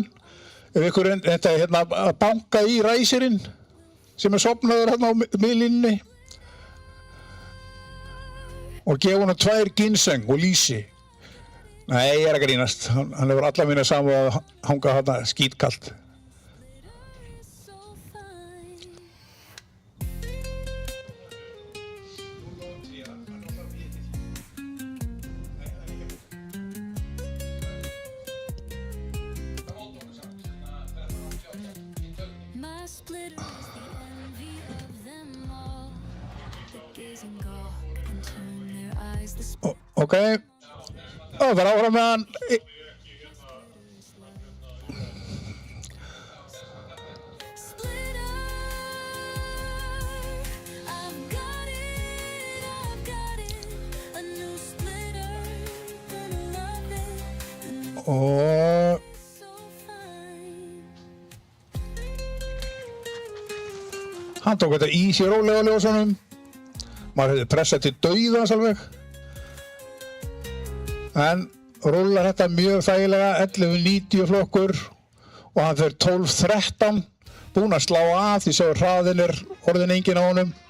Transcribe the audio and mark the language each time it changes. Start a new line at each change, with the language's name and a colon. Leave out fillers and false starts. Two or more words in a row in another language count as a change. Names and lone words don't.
Icelandic: Ef ykkur þetta er hérna að banka í ræsirinn sem er sofnaður hérna á miðlínunni og gefa honum 2 ginseng og lýsi. Nei, ég er að grínast, hann hefur alla mína saman að hanga hérna skítkalt.
English: So fine. My splitter is the envy of them all. The gazing gawk and turn their eyes the
Icelandic: Ok, og það er áfram með hann.
English: splitter. I've got it, a new splitter, gonna love it,
Icelandic: Og
English: so fine.
Icelandic: hann tók þetta í sér rólega á ljósunum. Maður hefði pressað til dauðans alveg. En rúlar þetta mjög þægilega, 11.90 flokkur og hann fer 12.13, búinn að slá af því að hraðinn er orðinn enginn á honum.